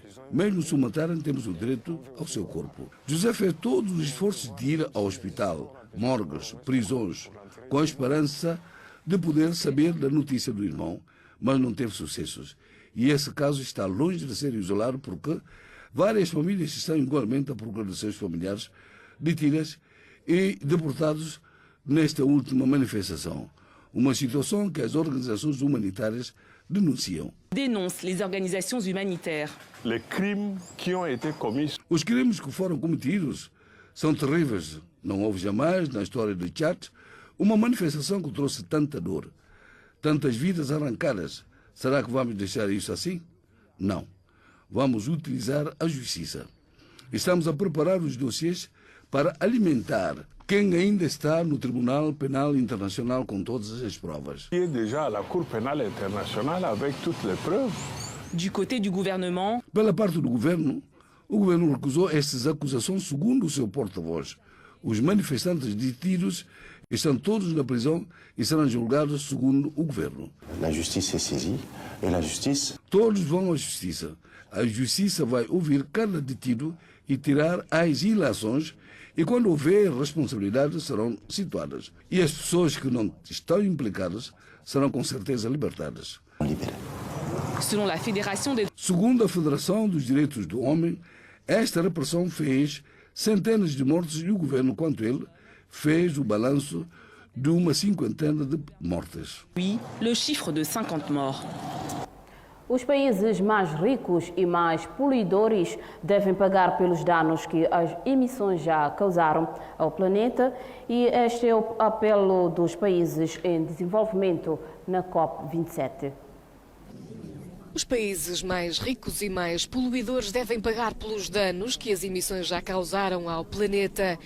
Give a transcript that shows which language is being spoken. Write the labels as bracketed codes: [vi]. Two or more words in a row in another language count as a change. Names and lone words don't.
[pt] Mesmo se o matarem, temos o direito ao seu corpo. José fez todos os esforços de ir ao hospital, morgues, prisões, com a esperança de poder saber da notícia do irmão, mas não teve sucessos. E esse caso está longe de ser isolado porque várias famílias estão igualmente à procura de seus familiares detidos e deportados nesta última manifestação. Uma situação que as organizações humanitárias denunciam. [fr] Dénonce les organisations humanitaires. Les crimes qui ont été commis. [pt] Os crimes que foram cometidos são terríveis. Não houve jamais na história do Tchad uma manifestação que trouxe tanta dor, tantas vidas arrancadas. Será que vamos deixar isso assim? Não. Vamos utilizar a justiça. Estamos a preparar os dossiês para alimentar quem ainda está no Tribunal Penal Internacional com todas as provas. [fr] Il est déjà à la Cour pénale internationale avec toutes les preuves. Du côté du gouvernement. [pt] Pela parte do governo, o governo recusou estas acusações segundo o seu porta-voz. Os manifestantes detidos estão todos na prisão e serão julgados segundo o governo. [fr] La justice est saisie et la justice... [pt] Todos vão à justiça. A justiça vai ouvir cada detido e tirar as ilações e quando houver responsabilidades serão situadas. E as pessoas que não estão implicadas serão com certeza libertadas. Segundo a Federação dos Direitos do Homem, esta repressão fez centenas de mortes e o governo, quanto ele, fez o balanço de uma 50 de mortes. [fr] Oui, le chiffre de 50 morts. [pt] Os países mais ricos e mais poluidores devem pagar pelos danos que as emissões já causaram ao planeta e este é o apelo dos países em desenvolvimento na COP27. Os países mais ricos e mais poluidores devem pagar pelos danos que as emissões já causaram ao planeta.